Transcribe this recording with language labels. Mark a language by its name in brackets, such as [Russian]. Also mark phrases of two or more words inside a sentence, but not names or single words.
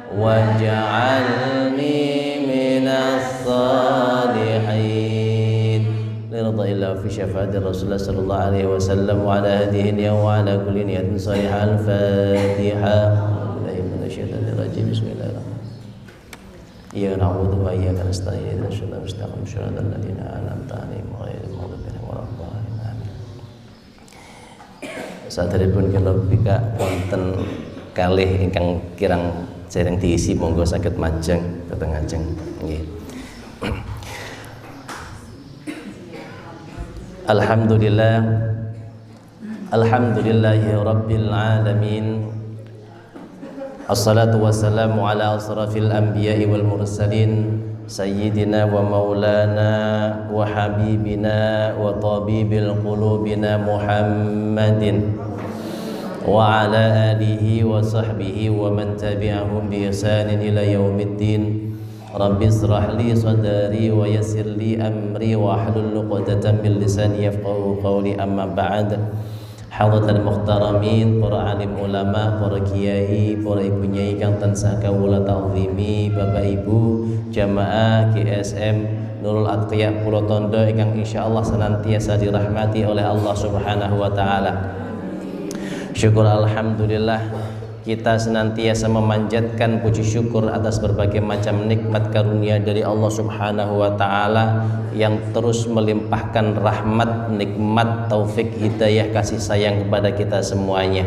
[Arabic] واجعلني من الصالحين لرضا إلا في شفاعة رسول الله صلى الله عليه وسلم وعلى هذه وعلى كل نية صالحة. Al-Fatihah. بسم الله الرحمن الرحيم إياك نعبد وإياك نستعين اهدنا الصراط المستقيم. صراط الذين أنعمت عليهم غير المغضوب عليهم ولا الضالين. Amin. [Javanese] Saderepun kula bika wonten kalih ingkang kirang dereng diisi, monggo saged majeng dhateng ajeng. Nggih. Alhamdulillah. [Arabic] الحمد لله رب العالمين. الصلاة والسلام على أشرف الأنبياء والمرسلين سيدنا ومولانا وحبيبنا وطبيب قلوبنا محمد وعلى آله وصحبه ومن تبعهم بإحسان إلى يوم الدين. رب اشرح لي صدري ويسر لي أمري واحلل عقدة من لساني يفقهوا قولي. أما بعد. حضرات المحترمين, [Javanese] para alim ulama, para kiai, para ibu nyai kang tansah kawula ta'zimi, Bapak Ibu jamaah GSM Nurul Atqiya Pulau Tondo ingkang insyaallah [Indonesian] senantiasa dirahmati oleh Allah [Arabic] سبحانه وتعالى. [Indonesian] Syukur alhamdulillah kita senantiasa memanjatkan puji syukur atas berbagai macam nikmat karunia dari Allah [Arabic] سبحانه وتعالى [Indonesian] yang terus melimpahkan rahmat, nikmat, taufik, hidayah, kasih sayang kepada kita semuanya.